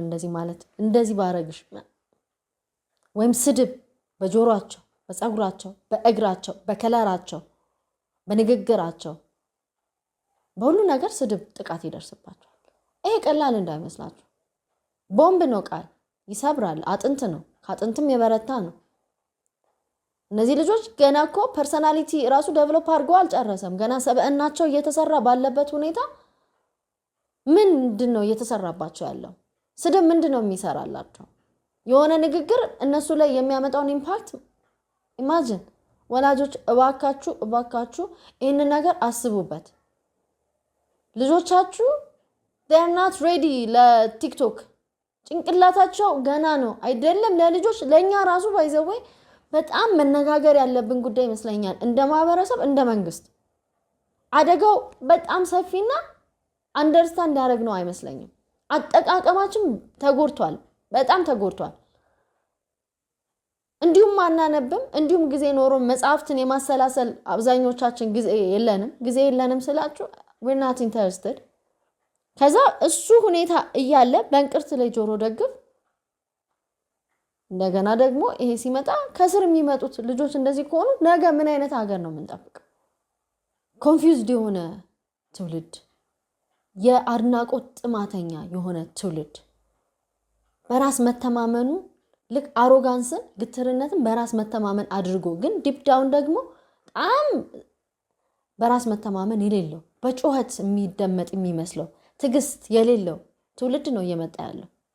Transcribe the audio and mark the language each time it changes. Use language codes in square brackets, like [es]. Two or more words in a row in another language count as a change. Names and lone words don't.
[am] እንደዚህ ማለት እንደዚህ ባረግሽ ወይም ስድብ በጆሮአቸው በፀጉራቸው በእግራቸው በከለራቸው በንግግራቸው በሁሉ ነገር ስድብ ጥቃት ይደርስባቸዋል። ይሄ ቀላል እንዳይመስላችሁ ቦምብ ነው። ቃል ይሰብራል። አጥንት ነው። ከአጥንትም የበረታ ነው። እነዚህ ልጆች ገና እኮ ፐርሰናሊቲ ራሱ ዴቨሎፕ አድርገው አልጨረሰም። ገና ሰብዕናቸው እየተሰራ ባለበት ሁኔታ ምንድን ነው እየተሰራባቸው ያለው? ስድብ ምንድን ነው የሚሰራላቸው? የሆነ ንግግር እነሱ ላይ የሚያመጣውን [en] impact imagine። [am] ወላጆች እባካችሁ ይህንን ነገር አስቡበት። ልጆቻችሁ [en] they are not ready [am] ለቲክቶክ ጭንቅላታቸው ገና ነው አይደለም። ለልጆች ለኛ ራሱ ባይዘወይ በጣም መነጋገር ያለብን ጉዳይ ይመስለኛል። እንደ ማህበረሰብ እንደ መንግስት አደጋው በጣም ሰፊና አንደርስታንድ ያደረግ ነው አይመስለኝም። አጠቃቀማችን ተጎድቷል፣ በጣም ተጎድቷል። እንዲሁም አናነብም፣ እንዲሁም ጊዜ ኖሮ መጽሐፍትን የማሰላሰል አብዛኞቻችን ጊዜ የለንም ስላችሁ [en] we're not interested። [am] ከዛ እሱ ሁኔታ እያለ በእንቅርት ላይ ጆሮ ደግፍ። እንደገና ደግሞ ይሄ ሲመጣ ከስር የሚመጡት ልጆች እንደዚህ ከሆኑ ነገ ምን አይነት ሀገር ነው የምንጠብቀው? ኮንፊውዝድ የሆነ ትውልድ፣ የአድናቆት ጥማተኛ የሆነ ትውልድ፣ በራስ መተማመኑ ልክ አሮጋንስን ግትርነትን በራስ መተማመን አድርጎ ግን [en] deep down [am] ደግሞ በጣም በራስ መተማመን የሌለው በጩኸት የሚደመጥ የሚመስለው ትግስት የሌለው ትውልድ ነው እየመጣ ያለው።